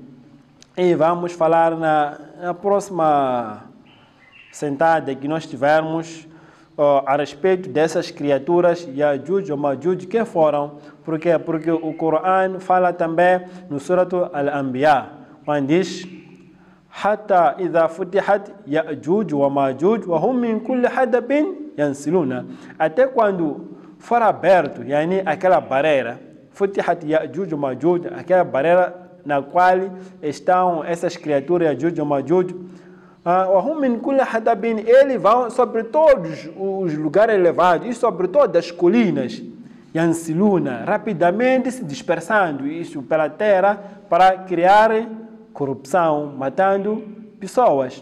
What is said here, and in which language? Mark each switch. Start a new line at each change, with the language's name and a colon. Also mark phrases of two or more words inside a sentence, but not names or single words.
Portuguese: E vamos falar na próxima sentada que nós tivermos a respeito dessas criaturas Ya'juj ou Ma'juj, que foram. Por quê? Porque o Corão fala também no Surat Al-Anbiya, quando diz
Arabic: حتى إذا فتحت يأجوج ومأجوج وهم من كل حدب ينسلون.
Portuguese: Até quando for aberto, aquela barreira,
Arabic: فتحت يأجوج ومأجوج,
Portuguese: aquela barreira na qual estão essas criaturas Ya'juj ou Ma'juj, eles vão sobre todos os lugares elevados e sobre todas as colinas, Yansiluna, rapidamente se dispersando isso pela terra para criar corrupção, matando pessoas.